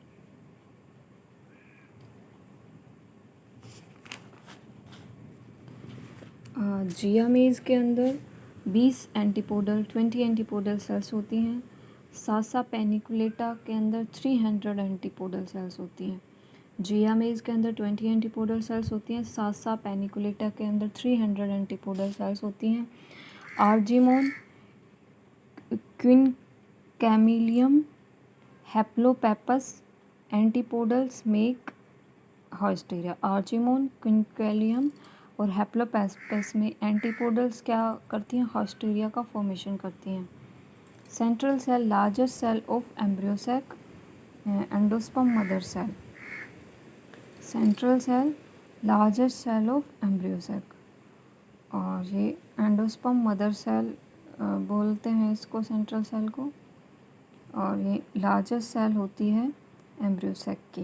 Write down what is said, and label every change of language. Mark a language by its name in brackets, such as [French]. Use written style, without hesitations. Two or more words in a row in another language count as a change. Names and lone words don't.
[Hindi] जियामेज के अंदर 20 [English] antipodal cells [Hindi] होती हैं। सासा पेनिकुलेटा के अंदर 300 [English] antipodal cells [Hindi] होती हैं। जियामेज के अंदर 20 [English] antipodal cells [Hindi] होती हैं। सासा पेनिकुलेटा के अंदर 300 [English] antipodal cells [Hindi] होती हैं। [English] Argemone, Quinchamalium, Haplopappus antipodals make haustoria. [Hindi] आर्जिमोन, क्विनकैलियम और हैप्लोपेपस में एंटीपोडल्स क्या करती हैं, हॉस्टेरिया का फॉर्मेशन करती हैं। [English] central cell largest cell of embryo sac, endosperm mother cell. central cell largest cell of embryo sac, [Hindi] और ये [English] endosperm mother cell [Hindi] बोलते हैं इसको, [English] central cell [Hindi] को, और ये [English] largest cell [Hindi] होती है [English] embryo sac [Hindi] की।